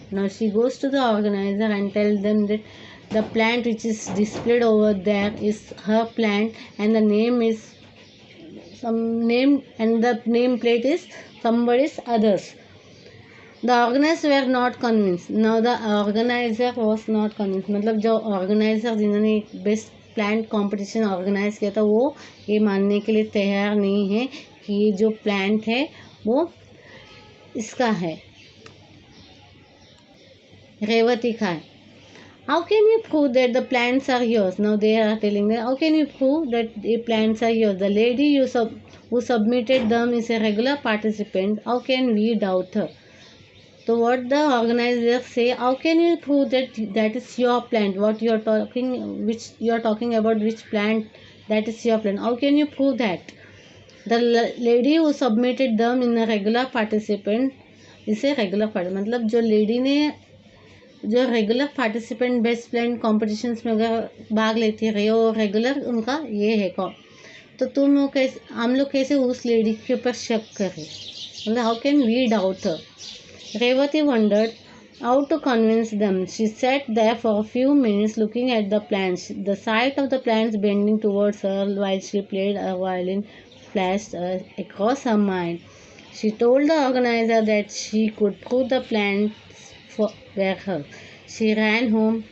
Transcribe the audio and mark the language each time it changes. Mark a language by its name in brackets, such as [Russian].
[English] Now she goes to the organizer and tells them that the plant which is displayed over there is her plant, and the name is some name, and the name plate is somebody's others. The organizers were not convinced. Now the organizer was not convinced. [Hindi] मतलब जो organizer जिन्होंने best plant competition organise किया था वो ये मानने के लिए तैयार नहीं है कि ये जो प्लांट है वो इसका है, रेवती का है. [English] How can you prove that the plants are yours? Now they are telling them, how can you prove that the plants are yours? The lady who submitted them is a regular participant. How can we doubt her? So what the organizers say, how can you prove that is your plant? Which you are talking about, which plant that is your plant? How can you prove that? The lady who submitted them in a regular participant is a regular participant. [Hindi] मतलब जो lady ने जो regular participant best plan competitions में अगर भाग लेती रही वो रेगुलर उनका ये है तो हम लोग कैसे उस लेडी के ऊपर शक करें, मतलब [English] How can we doubt her. Revathi wondered how to convince them. She sat there for a few minutes looking at the plants. The sight of the plants bending towards her while she played her violin flashed across her mind. She told the organizer that she could prove the plants were her. She ran home.